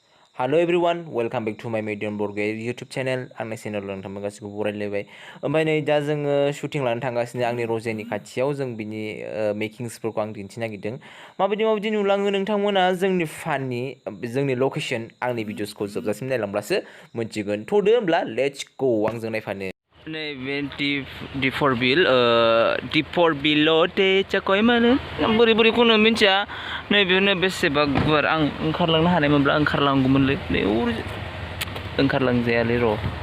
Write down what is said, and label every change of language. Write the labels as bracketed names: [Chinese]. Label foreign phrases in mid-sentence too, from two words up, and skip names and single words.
[English] Hello everyone, welcome back to my Mediyon Borgoary YouTube channel. [Bodo] आंनि चेनेल नोंथांमोन गासिबो बरायलायबाय। ओमफ्राय नै दा जोङो शुटिं लानो थांगासिनो आंनि रजेनि खाथियाव जों बिनि मेकिंसफोरखौ आं दिन्थिनो नागिरदों। माबायदि नुलाङो नोंथांमोना जोंनि फाननि जोंनि लकेशन आंनि भिडिअसखौ जोबजासिम नायलांब्लासो मोनथिगोन। थ'दो होमब्ला [English] let's go [Bodo] आंजों नायफानो। नैबे दिपर बिल'टे चाकय मानो बोरै खौनो मिन्थिया नैबेनो बेसेबा गुवार आं ओंखारलांनो हानायमोनब्ला ओंखारलांगौमोनलै नै ओंखारलांजायालै र'